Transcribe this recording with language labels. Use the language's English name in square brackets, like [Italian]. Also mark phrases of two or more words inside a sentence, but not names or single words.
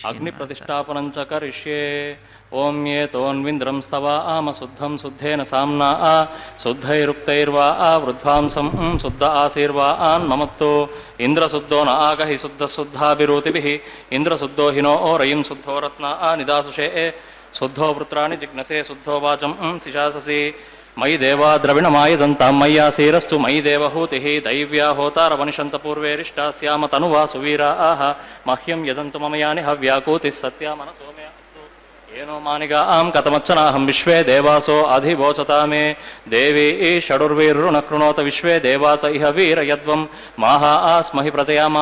[Sanskrit] ಅಗ್ನಿ ಪ್ರತಿಷ್ಠಾಪನಂಚ ಕರಿಷ್ಯೆ. ಓಂ ಯೇ ತೋನ್ವಿಂದ್ರಂ ಸ್ತವ ಆಮ ಶುದ್ಧಂ ಶುದ್ಧೇನ ಸಾಮ್ನಾ ಆ ಶುದ್ಧೈರುಕ್ತೈರ್ವಾ ಆ ವೃದ್ಧಾಂಸಂ ಶುದ್ಧ ಆಸೀರ್ವಾ ಆನ್ ಮಮತ್ತೋ ಇಂದ್ರ ಶುದ್ಧೋ ನ ಆಗಹಿ ಶುದ್ಧ ಶುದ್ಧಾಭಿರೂತಿಭಿಃ ಇಂದ್ರ ಶುದ್ಧೋ ಹಿನೋ ಓ ರಯಿಂ ಶುದ್ಧೋ ರತ್ನ ಆ ನಿದಾಸುಷೇ ಶುದ್ಧೋ ವೃತ್ರಾಣಿ ಜಿಜ್ಞಸೆ ಶುದ್ಧೋ ವಾಚಂ ಶಿಶಾಸಸಿ ಮಯಿ ದೇವಾ ದ್ರವಿಣಮಾಯಜಂತಾಂ ಮಯ್ಯಾಸೀರಸ್ತು ಮಯಿ ದೇವಹೂತಿಃ ದೈವ್ಯಾ ಹೋತಾರವನಿಷಂತ ಪೂರ್ವೇರಿಷ್ಟಾ ಸ್ಯಾಮ ತನುವಾ ಸುವೀರಾ ಆಹ ಮಹ್ಯಂ ಯಜಂತು ಮಮ ಯಾನಿ ಹವ್ಯಾಕೂತಿಃ ಸತ್ಯ ಮನಸೋ ಮೇ ಅಸ್ತು ಏನೋ ಮಾನಿಗಾ ಆಂ ಕಥಮಚ್ಚನಾಹಂ ವಿಶ್ವೇ ದೇವಾಸೋ ಅಧಿವೋಚತಾ ಮೇ ದೇವಿ ಷಡುರ್ವೀರ್ಋಣ ಕೃಣೋತ ವಿಶ್ವೇ ದೇವಾಸ ಇಹ ವೀರ ಯದ್ವಂ ಮಾಹಾ ಆಸ್ಮಹಿ ಪ್ರಜಯಾಮಾ